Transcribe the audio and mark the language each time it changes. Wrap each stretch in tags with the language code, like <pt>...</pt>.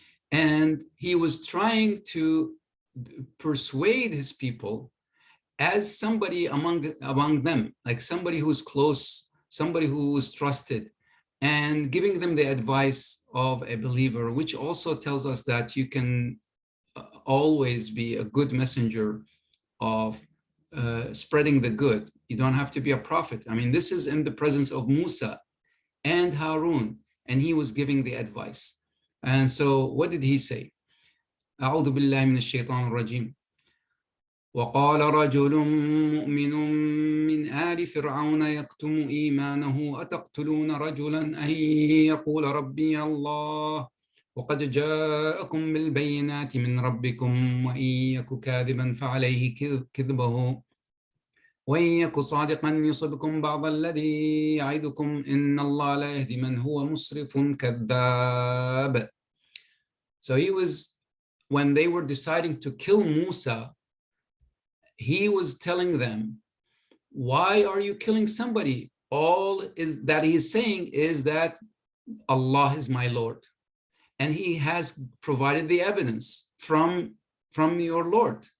<en>And he was trying to persuade his people as somebody among them, like somebody who's close, somebody who is trusted, and giving them the advice of a believer, which also tells us that you can always be a good messenger of spreading the good. You don't have to be a prophet. I mean, this is in the presence of Musa and Haroon, and he was giving the advice. And so what did he say?</en> <ar>أعوذ بالله من الشيطان الرجيم. وقال رجل مؤمن من آل فرعون يكتم إيمانه أتقتلون رجلا أن يقول ربي الله وقد جاءكم بالبينات من ربكم وإن يك كاذبا فعليه كذبه وإن يك صادقا يصبكم بعض الذي يعدكم إن الله لا يهدي من هو مسرف كذاب.</ar> <en>So he was, when they were deciding to kill Musa, he was telling them, why are you killing somebody? All is that he is saying is that Allah is my Lord, and he has provided the evidence from your Lord.</en>